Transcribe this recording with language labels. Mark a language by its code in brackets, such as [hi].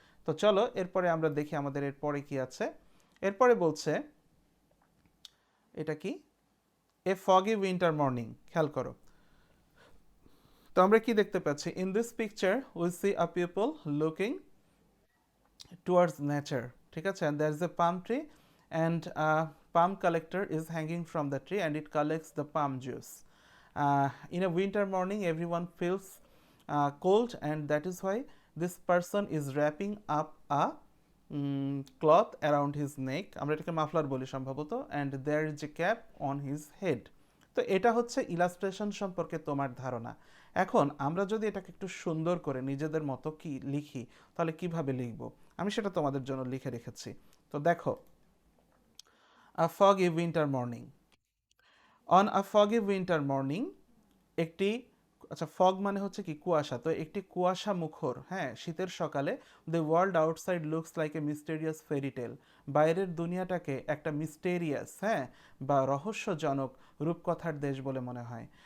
[bn] তো চলো এরপরে আমরা দেখি আমাদের এরপরে কি আছে। এরপরে বলছে, এটা কি, [en] a foggy winter morning, [bn] খেয়াল করো। তো আমরা কি দেখতে পাচ্ছি, [en] in this picture we see a people looking towards nature, [bn] ঠিক আছে, [en] And there is a palm tree and palm collector is hanging from the tree and it collects the palm juice. In a winter morning, everyone feels cold, and that is why this person is wrapping up a cloth around his neck. [bn] আমরা এটাকে muffler বলি সম্ভবত, [en] and there is a cap on his head. [bn] তো এটা হচ্ছে illustration সম্পর্কে তোমার ধারণা। এখন আমরা যদি এটাকে একটু সুন্দর করে নিজেদের মতো কি লিখি, তাহলে কিভাবে লিখব, আমি সেটা তোমাদের জন্য লিখে রেখেছি। তো দেখো, [en] a foggy winter morning. On a foggy winter morning, [bn] একটি, আচ্ছা, ফগ মানে হচ্ছে কি কুয়াশা, তো একটি কুয়াশা মুখর, হ্যাঁ, শীতের সকালে, [en] the world outside looks like a mysterious fairytale, [bn] বাইরের দুনিয়াটাকে একটা মিস্টেরিয়াস, হ্যাঁ, বা রহস্যজনক রূপকথার দেশ বলে মনে হয়।